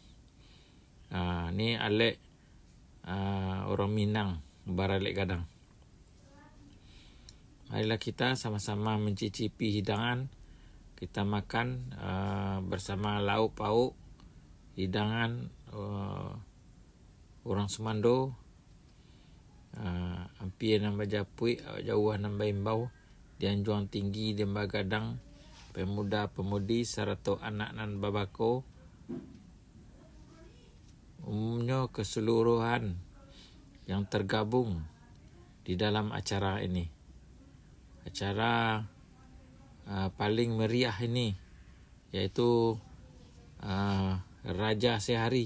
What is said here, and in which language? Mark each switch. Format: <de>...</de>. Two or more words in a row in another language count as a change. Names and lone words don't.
<min>Ni Alek orang Minang Baralek Gadang.</min> <id>Marilah kita sama-sama mencicipi hidangan. Kita makan bersama lauk pauk hidangan orang Semando.</id> <min>Ampia nambah Japui, jauh nambah Imbau, Dianjuang Tinggi, Demba Gadang, pemuda-pemudi serta anak nan babako,</min> <id>umumnya keseluruhan yang tergabung di dalam acara ini. Acara paling meriah ini, yaitu Raja Sehari.</id>